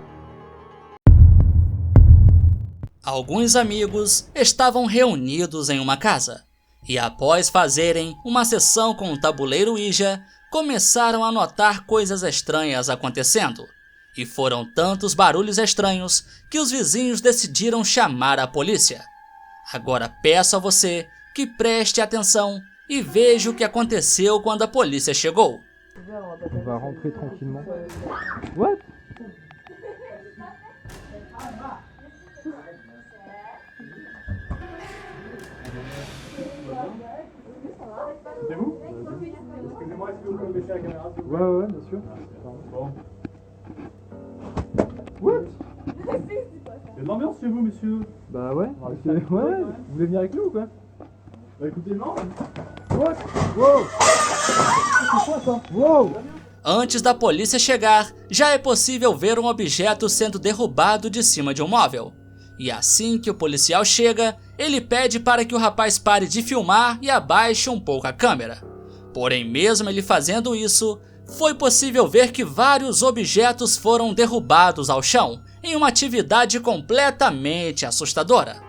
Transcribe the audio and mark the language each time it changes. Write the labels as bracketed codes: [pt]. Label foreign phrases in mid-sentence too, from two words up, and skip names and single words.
[pt] Alguns amigos estavam reunidos em uma casa e, após fazerem uma sessão com um tabuleiro Ouija, começaram a notar coisas estranhas acontecendo. E foram tantos barulhos estranhos que os vizinhos decidiram chamar a polícia. Agora peço a você que preste atenção e veja o que aconteceu quando a polícia chegou. [fr] On va rentrer tranquillement. What? C'est vous? Excusez-moi, est-ce que vous pouvez baisser la caméra? Ouais, bien sûr. Bon. What? Il y a de l'ambiance chez vous, monsieur? Bah ouais. Ouais, vous voulez venir avec nous ou quoi? Bah écoutez, non. [en] What? Wow! [fr] C'est quoi ça? Wow! [pt] Antes da polícia chegar, já é possível ver um objeto sendo derrubado de cima de um móvel. E assim que o policial chega, ele pede para que o rapaz pare de filmar e abaixe um pouco a câmera. Porém, mesmo ele fazendo isso, foi possível ver que vários objetos foram derrubados ao chão, em uma atividade completamente assustadora.